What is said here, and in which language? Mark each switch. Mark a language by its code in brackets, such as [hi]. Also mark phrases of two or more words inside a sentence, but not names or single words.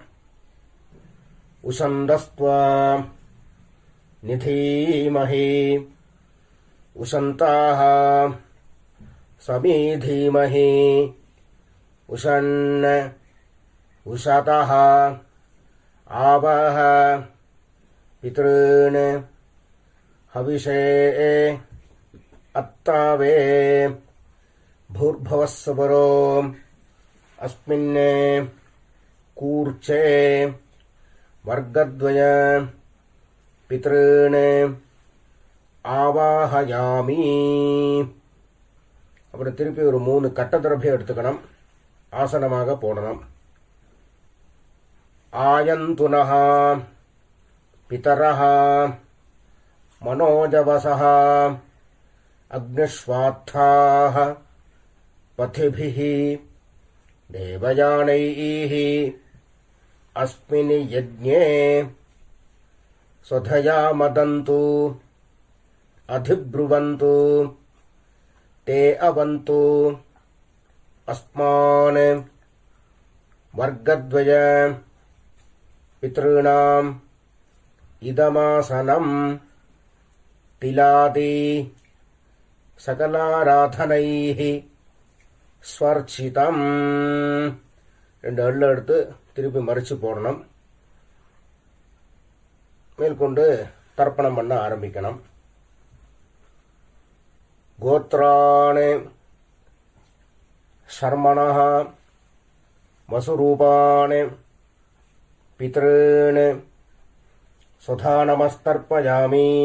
[sa] उशन्तस्त्वा निधीमहि उशन्तः समिधीमहि उशन् उशतः आवह पितॄन् हविषे अत्तावे भूर्भुवः सुवरो अस्मिन्ने कूर्चे वर्गद्वय पितॄन् ஆவாஹயாமி. [ta] அப்புறம் திருப்பி ஒரு 3 கட்டதிரபியம் எடுத்துக்கணும். ஆசனமாக போடணும். [sa] आयन्तु नः पितरः मनोजवसः अग्निष्वात्ताः पथिभिः देवयानैः अस्मिन् यज्ञे स्वधया मदन्तु अधिब्रुवन्तु ते अवन्तु अस्मान् वर्गद्वय पितॄणाम् इदमासनम् तिलादि सकलाराधनैः स्वर्चितम्. [ta] 2 அள்ள எடுத்து திருப்பி மறிச்சு போடணும். மேற்கொண்டு தர்ப்பணம் பண்ண ஆரம்பிக்கணும். [sa] गोत्राणि शर्मणः वसुरूपाणि पितॄन् स्वधा नमस्तर्पयामि.